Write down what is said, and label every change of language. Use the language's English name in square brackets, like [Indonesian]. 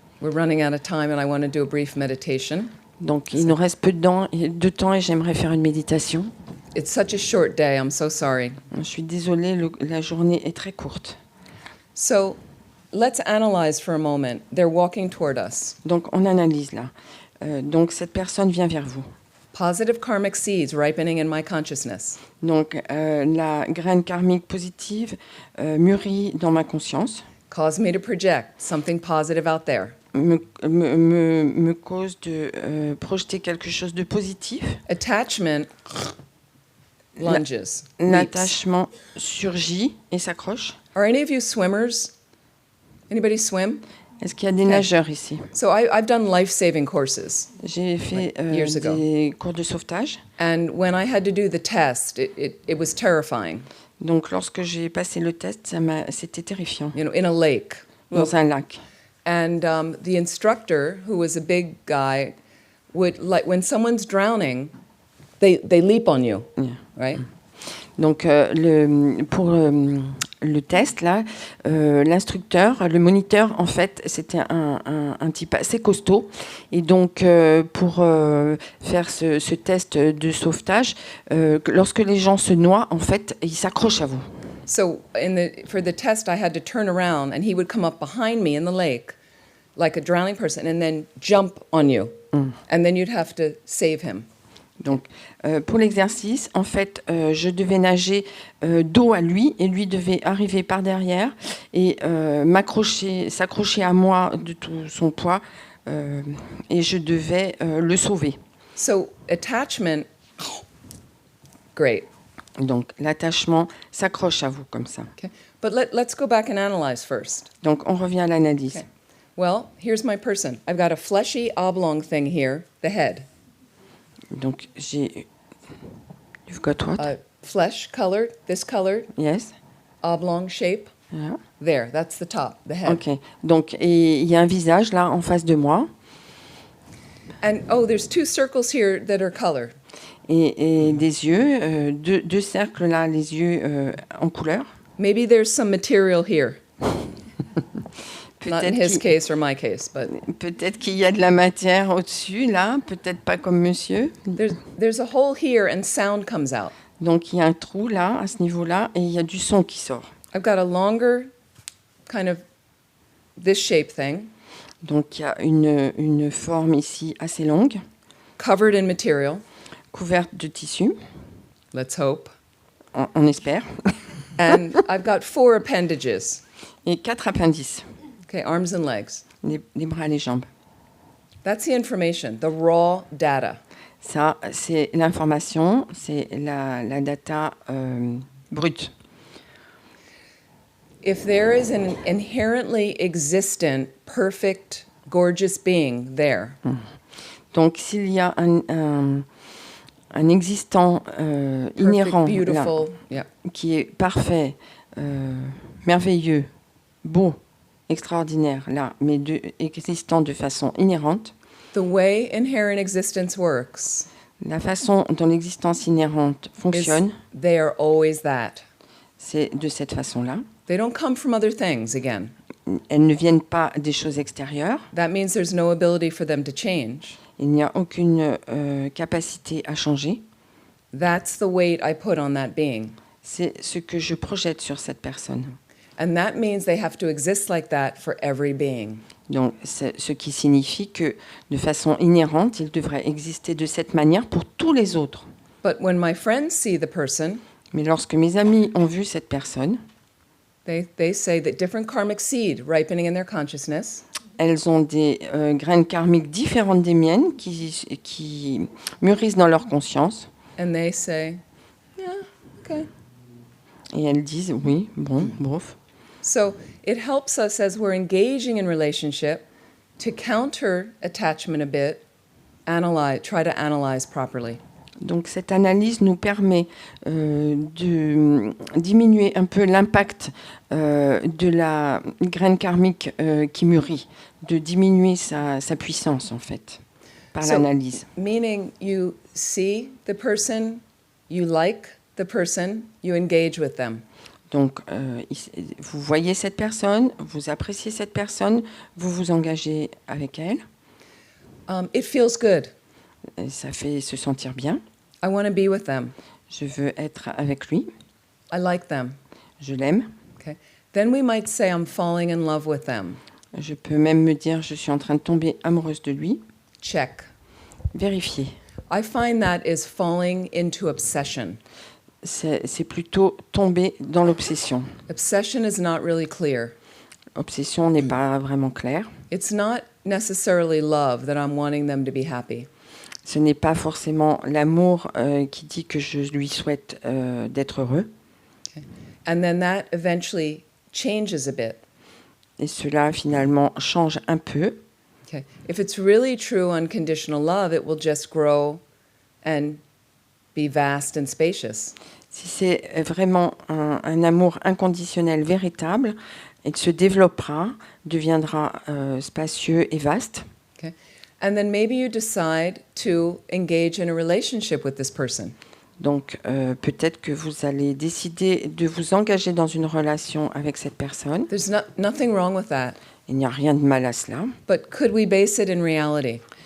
[English] we're running out of time and I want to do a brief meditation. [French] Donc il nous reste peu de temps et j'aimerais faire une méditation. [English] It's such a short day, I'm so sorry. [French] Je suis désolée, la journée est très courte. [English] So let's analyze for a moment. They're walking toward us. [French] Donc, on analyse là. Donc, cette personne vient vers vous. [English] Positive karmic seeds ripening in my consciousness. [French] Donc, la graine karmique positive mûrit dans ma conscience, [English] Cause me to project something positive out there. [French] me cause de projeter quelque chose de positif. [English] Attachment lunges. leaps. [French] L'attachement surgit et s'accroche. [English] Are any of you swimmers? Anybody swim? [French] Est-ce qu'il y a des nageurs ici? [English] So I've done life-saving courses. [French] J'ai fait [English] years ago. [French] des cours de sauvetage. [English] And when I had to do the test, it was terrifying. [French] Donc, lorsque j'ai passé le test, c'était terrifiant. [English] You know, in a lake. [French] Dans un lac. [English] And the instructor, who was a big guy, would, like, when someone's drowning, they leap on you, Yeah. right? [French] Donc, pour le test, là, l'instructeur, le moniteur, en fait, c'était un type assez costaud. Et donc, pour faire ce test de sauvetage, lorsque les gens se noient, en fait, ils s'accrochent à vous. [English] So for the test, I had to turn around, and he would come up behind me in the lake, like a drowning person, and then jump on you. And then you'd have to save him. [French] Donc, pour l'exercice, en fait, je devais nager dos à lui et lui devait arriver par derrière et s'accrocher à moi de tout son poids et je devais le sauver. [English] So attachment, great. [French] Donc, l'attachement s'accroche à vous comme ça. [English] Okay. But let's go back and analyze first. [French] Donc, on revient à l'analyse. [English] Okay. Well, here's my person. I've got a fleshy oblong thing here, the head. Donc, You've got what? Flesh colored, this colored, Yes. oblong shape. Yeah. There, that's the top, the head. Ok. [French] Donc, et il y a un visage là en face de moi. [English] And there's two circles here that are colored. [French] Et des yeux, deux cercles là, les yeux en couleur. [English] Maybe there's some material here. Not in his [French] Peut-être [English] case or my case, but [French] qu'il y a de la matière au-dessus, là, peut-être pas comme monsieur. [English] there's a hole here and sound comes out. [French] Donc, il y a un trou là, à ce niveau-là, et il y a du son qui sort. [English] I've got a longer kind of this shape thing, [French] Donc, il y a une forme ici assez longue, [English] covered in material, [French] couverte de tissu, [English] let's hope. [French] on espère, [English] And I've got 4 appendages, [French] et 4 appendices, [English] okay, arms and legs. [French] les bras et les jambes. [English] That's the information, the raw data. [French] Ça, c'est l'information, c'est la data brute. [English] If there is an inherently existent, perfect, gorgeous being there, [French] Donc, s'il y a un existant inhérent [English] perfect, [French] là, [English] beautiful, yeah. [French] qui est parfait, merveilleux, beau, extraordinaire, là, mais existant de façon inhérente, [English] The way inherent existence works [French] la façon dont l'existence inhérente [English] is [French] fonctionne, [English] they are always that. [French] c'est de cette façon-là. [English] They don't come from other things again. [French] Elles ne viennent pas des choses extérieures. [English] That means there's no ability for them to change. [French] Il n'y a aucune capacité à changer. [English] That's the weight I put on that being. [French] C'est ce que je projette sur cette personne. [English] And that means they have to exist like that for every being. [French] Donc, c'est ce qui signifie que, de façon inhérente, il devrait exister de cette manière pour tous les autres. [English] But when my friends see the person, [French] Mais lorsque mes amis ont vu cette personne, [English] they say that different karmic seed ripening in their consciousness, [French] elles ont des graines karmiques différentes des miennes qui mûrissent dans leur conscience. [English] and they say, yeah, okay. [French] Et elles disent, oui, bon, bof. [English] So it helps us as we're engaging in relationship to counter attachment a bit, try to analyze properly. [French] Donc cette analyse nous permet de diminuer un peu l'impact de la graine karmique qui mûrit, de diminuer sa puissance en fait, par [English] So, [French] l'analyse. [English] meaning you see the person, you like the person, you engage with them. [French] Donc vous voyez cette personne, vous appréciez cette personne, vous vous engagez avec elle, [English] It feels good. [French] et ça fait se sentir bien. [English] I want to be with them. [French] Je veux être avec lui, [English] I like them. [French] je l'aime. [English] Okay. Then we might say, I'm falling in love with them. [French] Je peux même me dire, je suis en train de tomber amoureuse de lui. [English] Check. [French] Vérifier. [English] I find that is falling into obsession. [French] C'est plutôt tomber dans l'obsession. [English] Obsession is not really clear. [French] Obsession n'est pas vraiment claire. [English] It's not necessarily love that I'm wanting them to be happy. [French] Ce n'est pas forcément l'amour qui dit que je lui souhaite d'être heureux. [English] And then that eventually changes a bit. [French] Et cela, finalement, change un peu. [English] Okay. If it's really true unconditional love, it will just grow and be vast and spacious. [French] Si c'est vraiment un amour inconditionnel véritable, il se développera, deviendra spacieux et vaste. [English] Okay. And then maybe you decide to engage in a relationship with this person. [French] Donc, peut-être que vous allez décider de vous engager dans une relation avec cette personne. [English] There's nothing wrong with that. [French] Il n'y a rien de mal à cela. [English] But could we base it in reality?